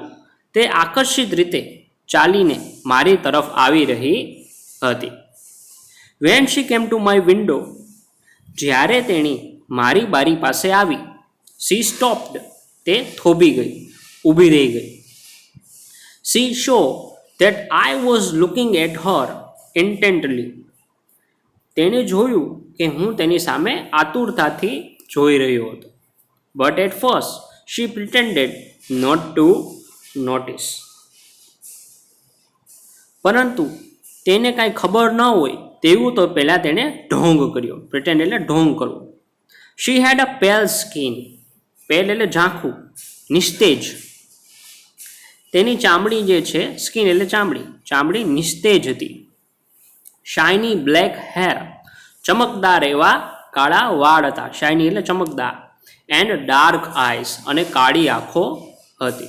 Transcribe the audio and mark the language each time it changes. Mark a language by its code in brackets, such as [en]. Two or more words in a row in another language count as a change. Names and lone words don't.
[gu] તે આકર્ષિત રીતે ચાલીને મારી તરફ આવી રહી હતી. [en] when she came to my window. [gu] જ્યારે તેણી મારી બારી પાસે આવી. [en] she stopped. [gu] તે થોભી ગઈ, ઊભી રહી ગઈ. [en] she saw that I was looking at her intently. [gu] તેણે જોયું કે હું તેની સામે આતુરતાથી જોઈ રહ્યો હતો. [en] But at first she pretended not to notice. [gu] પરંતુ તેને કાંઈ ખબર ન હોય તેવું તો પહેલાં તેણે ઢોંગ કર્યો. પ્રિટેન્ડ એટલે ઢોંગ કરવો. [en] She had a pale skin. [gu] પેલ એટલે ઝાંખું, નિસ્તેજ. તેની ચામડી જે છે, સ્કિન એટલે ચામડી, ચામડી નિસ્તેજ હતી. [en] shiny black hair. [gu] ચમકદાર એવા કાળા વાળ હતા. શાઇની એટલે ચમકદાર. [en] and dark eyes. [gu] અને કાળી આંખો હતી.